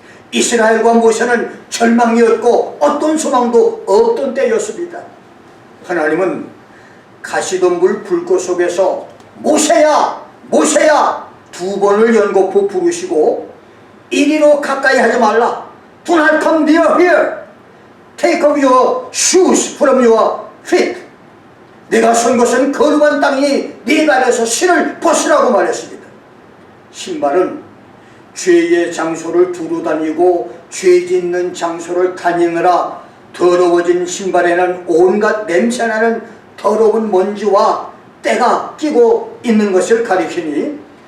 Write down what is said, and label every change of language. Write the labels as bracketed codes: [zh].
[ko] 이스라엘과 모세는 절망이었고 어떤 소망도 없던 때였습니다. 하나님은 가시덤불 불꽃 속에서 모세야 모세야 2번을 연거푸 부르시고 이리로 가까이 하지 말라. [en] Do not come near here. Take off your shoes from your feet. [ko] 내가 선 것은 거룩한 땅이니 네 발에서 신을 벗으라고 말했습니다. 신발은 죄의 장소를 두루 다니고 죄 짓는 장소를 다니느라 더러워진 신발에는 온갖 냄새나는 더러운 먼지와 때가 끼고 있는 것을 가리키니,